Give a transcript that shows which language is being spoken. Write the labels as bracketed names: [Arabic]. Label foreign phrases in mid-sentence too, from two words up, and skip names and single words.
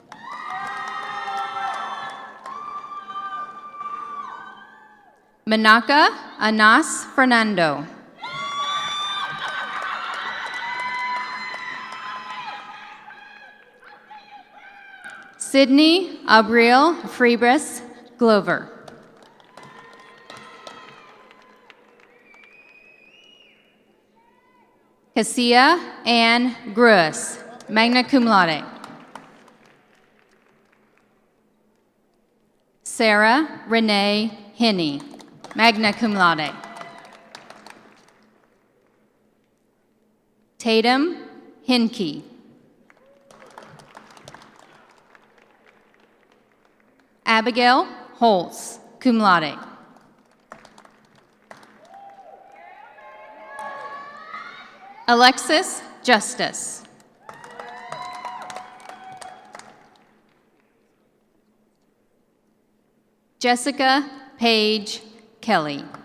[English] Manaka Anas Fernando. Sydney Abriel Freebris Glover. Cassia Ann Gruis, [Latin] magna cum laude. [English] Sarah Renee Henney, [Latin] magna cum laude. [English] Tatum Hinkey. Abigail Holtz, [Latin] cum laude. [English] Alexis Justice. Jessica Paige Kelly.